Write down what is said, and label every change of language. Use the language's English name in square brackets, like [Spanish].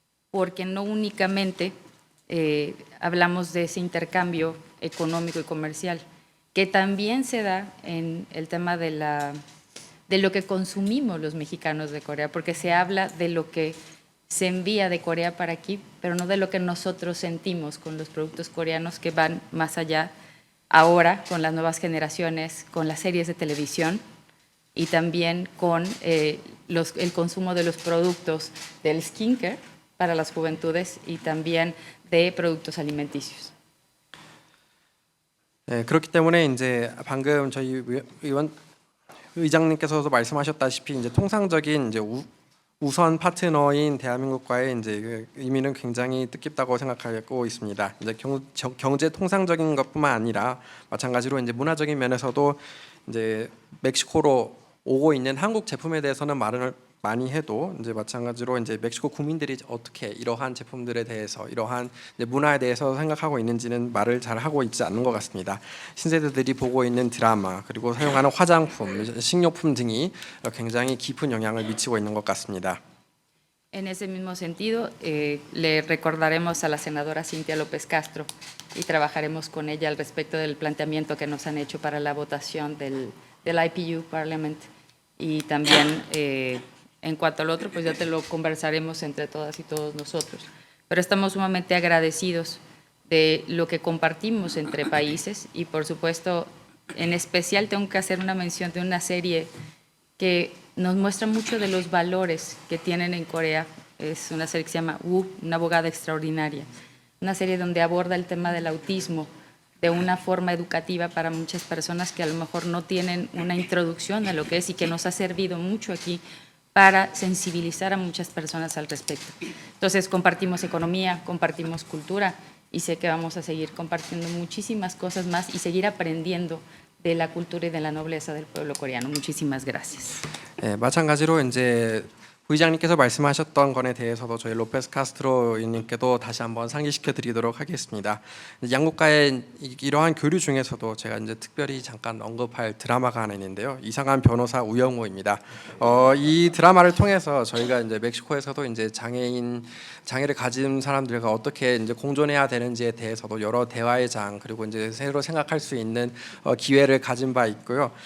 [Spanish] Porque no únicamente hablamos de ese intercambio económico y comercial, que también se da en el tema de lo que consumimos los mexicanos de Corea, porque se habla de lo que se envía de Corea para aquí, pero no de lo que nosotros sentimos con los productos coreanos que van más allá ahora con las nuevas generaciones, con las series de televisión y también con el consumo de los productos del skincare para las juventudes y también de productos alimenticios. [Korean] 네, 그렇기 때문에 이제 방금 저희 의장님께서도 말씀하셨다시피 이제 통상적인 이제 우선 파트너인 대한민국과의 이제 의미는 굉장히 뜻깊다고 생각하고 있습니다. 이제 경제 통상적인 것뿐만 아니라 마찬가지로 이제 문화적인 면에서도 이제 멕시코로 오고 있는 한국 제품에 대해서는 말을 많이 해도 이제 마찬가지로 이제 멕시코 국민들이 어떻게 이러한 제품들에 대해서 이러한 이제 문화에 대해서 생각하고 있는지는 말을 잘 하고 있지 않는 것 같습니다. 신세대들이 보고 있는 드라마 그리고 사용하는 화장품, 식료품 등이 굉장히 깊은 영향을 미치고 있는 것 같습니다. [Spanish] En ese mismo sentido, le recordaremos a la senadora Cintia López Castro y trabajaremos con ella al respecto del planteamiento que nos han hecho para la votación del IPU Parliament y también en cuanto al otro, pues ya te lo conversaremos entre todas y todos nosotros. Pero estamos sumamente agradecidos de lo que compartimos entre países y, por supuesto, en especial tengo que hacer una mención de una serie que nos muestra mucho de los valores que tienen en Corea. Es una serie que se llama Woo, una abogada extraordinaria. Una serie donde aborda el tema del autismo de una forma educativa para muchas personas que a lo mejor no tienen una introducción a lo que es y que nos ha servido mucho aquí para sensibilizar a muchas personas al respecto. Entonces, compartimos economía, compartimos cultura y sé que vamos a seguir compartiendo muchísimas cosas más y seguir aprendiendo de la cultura y de la nobleza del pueblo coreano. Muchísimas gracias. [Korean] 마찬가지로 이제 부의장님께서 말씀하셨던 건에 대해서도 저희 로페스 카스트로 의원님께도 다시 한번 상기시켜 드리도록 하겠습니다. 양국 간의 이러한 교류 중에서도 제가 이제 특별히 잠깐 언급할 드라마가 하나 있는데요. 이상한 변호사 우영우입니다. 이 드라마를 통해서 저희가 이제 멕시코에서도 이제 장애를 가진 사람들과 어떻게 이제 공존해야 되는지에 대해서도 여러 대화의 장 그리고 이제 새로 생각할 수 있는 기회를 가진 바 있고요.